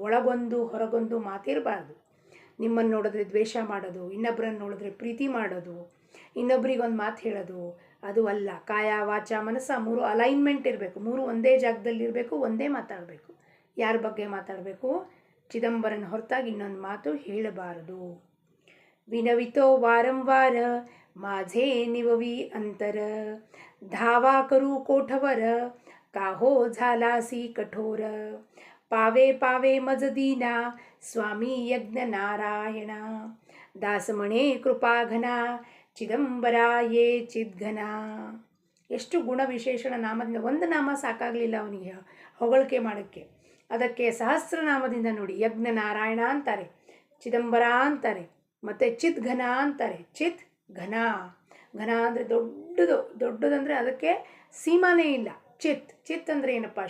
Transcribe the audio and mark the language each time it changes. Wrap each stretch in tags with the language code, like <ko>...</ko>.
<kn>ಒಳಗೊಂದು ಹೊರಗೊಂದು ಮಾತಿರಬಾರ್ದು. ನಿಮ್ಮನ್ನು ನೋಡಿದ್ರೆ ದ್ವೇಷ ಮಾಡೋದು, ಇನ್ನೊಬ್ಬರನ್ನು ನೋಡಿದ್ರೆ ಪ್ರೀತಿ ಮಾಡೋದು, ಇನ್ನೊಬ್ರಿಗೊಂದು ಮಾತು ಹೇಳೋದು, ಅದು ಅಲ್ಲ. ಕಾಯ, ವಾಚ, ಮನಸ್ಸ 3 ಅಲೈನ್ಮೆಂಟ್ ಇರಬೇಕು. 3 ಒಂದೇ ಜಾಗದಲ್ಲಿರಬೇಕು, ಒಂದೇ ಮಾತಾಡಬೇಕು. ಯಾರ ಬಗ್ಗೆ ಮಾತಾಡಬೇಕು? ಚಿದಂಬರನ ಹೊರತಾಗಿ ಇನ್ನೊಂದು ಮಾತು ಹೇಳಬಾರದು.</kn> <mr>विनवितो वारंवार माझे निववी अंतर, धावा करू कोठवर काहो झालासी कठोर, पावे पावे मज दीना स्वामी यज्ञ नारायण, दास म्हणे कृपाघना ಚಿದಂಬರ ಯೇ ಚಿದ್ಘನ.</mr> <kn>ಎಷ್ಟು ಗುಣ ವಿಶೇಷಣ ನಾಮದಿಂದ, ಒಂದು ನಾಮ ಸಾಕಾಗಲಿಲ್ಲ ಅವನಿಗೆ ಹೊಗಳಿಕೆ ಮಾಡೋಕ್ಕೆ. ಅದಕ್ಕೆ ಸಹಸ್ರನಾಮದಿಂದ ನೋಡಿ, ಯಜ್ಞ ನಾರಾಯಣ ಅಂತಾರೆ, ಚಿದಂಬರ ಅಂತಾರೆ, ಮತ್ತು ಚಿತ್ ಘನ ಅಂತಾರೆ. ಚಿತ್ ಘನ, ಘನ ಅಂದರೆ ದೊಡ್ಡದಂದರೆ ಅದಕ್ಕೆ ಸೀಮಾನೇ ಇಲ್ಲ. ಚಿತ್ ಅಂದರೆ ಏನಪ್ಪ?</kn>